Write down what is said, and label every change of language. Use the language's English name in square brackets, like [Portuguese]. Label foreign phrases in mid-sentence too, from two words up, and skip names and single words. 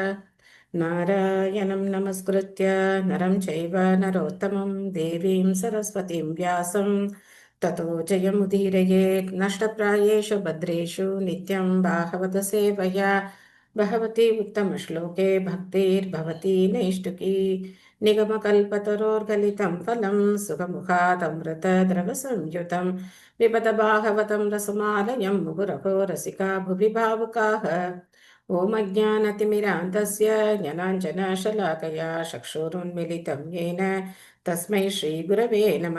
[Sanskrit] नारायणं नमस्कृत्य नरं चैव नरोत्तमम् देवीं सरस्वतीं व्यासं ततो जयमुदीरयेत्. नष्टप्रायेषु भद्रेषु नित्यं भागवत सेवया भगवति उत्तमश्लोके भक्तिर्भवति नैष्ठिकी. निगमकल्पतरोर्गलितं फलं सुखमुखादमृतद्रवसंयुतं पिबत भागवतं रसमालयं मुहुरहो रसिका भुवि भावुकाः। ॐ अज्ञानतिमिरान्धस्य ज्ञानाञ्जनशलाकया चक्षुरुन्मिलितं येन तस्मै श्रीगुरवे नमः।